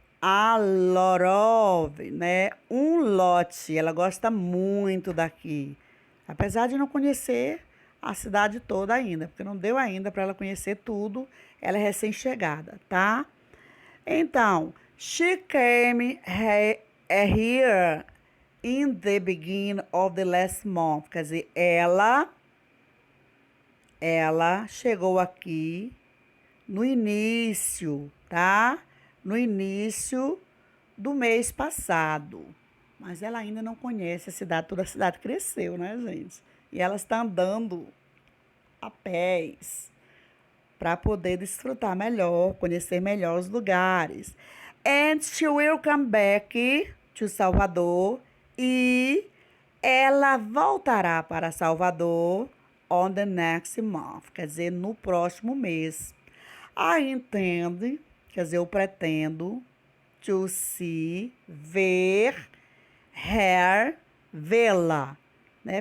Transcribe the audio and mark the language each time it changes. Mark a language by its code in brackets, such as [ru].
[pt] A lot of, né? Um lote, ela gosta muito daqui, apesar de não conhecer a cidade toda ainda, porque não deu ainda para ela conhecer tudo, ela é recém-chegada, tá? Então, [en] she came here in the beginning of the last month. [pt] Quer dizer, ela chegou aqui no início, tá? No início do mês passado. Mas ela ainda não conhece a cidade, toda a cidade cresceu, né, gente? E ela está andando a pés para poder desfrutar melhor, conhecer melhor os lugares. [en] And she will come back to Salvador. [pt] E ela voltará para Salvador [en] on the next month, [pt] quer dizer, no próximo mês. [en] I intend, [pt] quer dizer, eu pretendo, [en] to see, [pt] ver, her, vê-la, né?